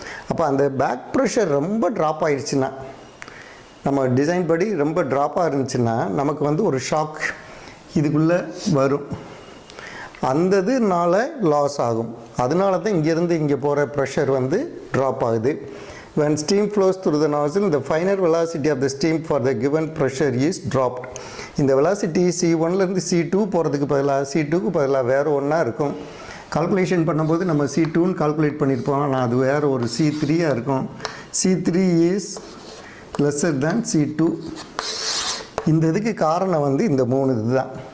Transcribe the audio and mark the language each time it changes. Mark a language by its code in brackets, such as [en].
[ta] அப்போ அந்த back pressure ரொம்ப ட்ராப் ஆகிடுச்சுன்னா, நம்ம டிசைன் படி ரொம்ப ட்ராப்பாக இருந்துச்சுன்னா நமக்கு ஒரு ஷாக் இதுக்குள்ளே வரும். அந்த இதுனால லாஸ் ஆகும். அதனால தான் இங்கேருந்து இங்கே போகிற ப்ரெஷர் ட்ராப் ஆகுது. [en] when steam flows through the nozzle, the final velocity of the steam for the given pressure is dropped. [ta] இந்த வெலாசிட்டி C1லேருந்து C2 போகிறதுக்கு பதிலாக C2க்கு பதிலாக வேறு ஒன்றா இருக்கும். கால்குலேஷன் பண்ணும்போது நம்ம C2ன்னு கால்குலேட் பண்ணியிருப்போம். ஆனால் அது வேறு ஒரு C3யாக இருக்கும். [en] C3 is lesser than C2. [ta] இந்த இதுக்கு காரணம் இந்த மூணு இது தான்.